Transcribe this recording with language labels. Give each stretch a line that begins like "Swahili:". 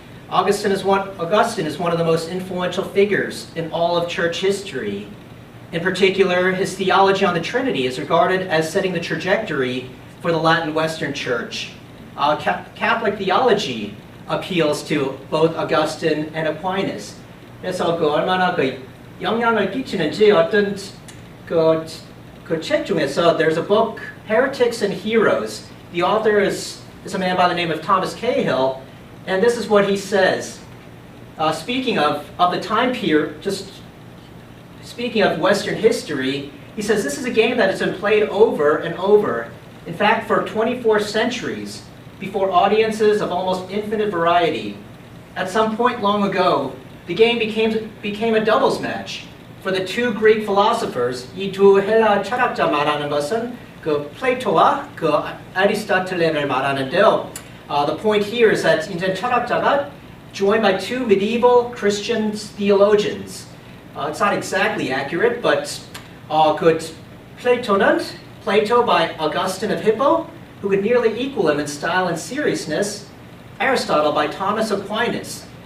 English: Augustine is one of the most influential figures in all of church history. In particular, his theology on the Trinity is regarded as setting the trajectory for the Latin Western Church. Catholic theology appeals to both Augustine and Aquinas.
Korean: 그래서 그 얼마나 그 영향을 끼치는지 어떤 그 책 중에서
English: there's a book, Heretics and Heroes. The author is a man by the name of Thomas Cahill, and this is what he says. Speaking of the time period, just speaking of Western history, he says this is a game that has been played over and over. In fact, for 24 centuries, before audiences of almost infinite variety. At some point long ago, the game became a doubles match. For the two Greek philosophers,
Korean: 이 두 헬라 철학자 말하는 것은 그 플레이토와 그 아리스토텔레를 말하는데요.
English: The point here is that
Korean: 이제 철학자가
English: joined by two medieval Christian theologians. It's not exactly accurate, but 그 Plato by Augustine of Hippo, who could nearly equal him in style and seriousness, Aristotle by Thomas Aquinas.